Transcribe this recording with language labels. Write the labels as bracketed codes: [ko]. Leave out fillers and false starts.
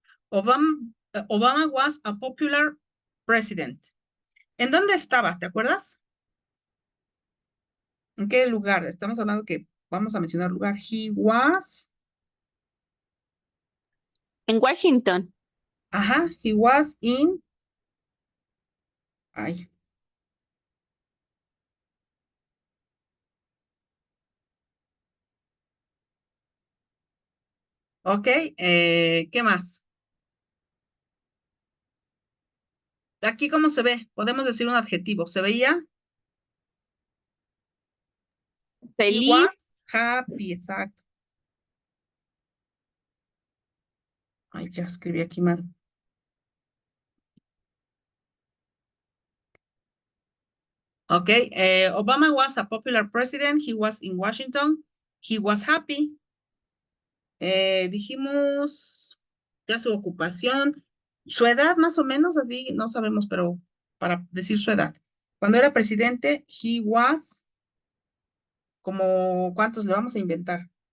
[en] Obama was a popular president. [es] ¿En dónde estaba? ¿Te acuerdas? ¿En qué lugar? Estamos hablando que vamos a mencionar lugar. [en] He was, [es] En Washington. ajá, [en] he was in, [es] ay, ok, ¿qué más? Aquí, ¿cómo se ve? Podemos decir un adjetivo. ¿Se veía? [en] He was [es] Feliz. [en] happy, exacto. [es] Ay, ya escribí aquí mal. [en] Ok, Obama was a popular president. He was in Washington. He was happy. [es] Dijimos ya su ocupación, su edad más o menos, así no sabemos, pero para decir su edad. Cuando era presidente, [en] he was, [es] como, ¿cuántos le vamos a inventar?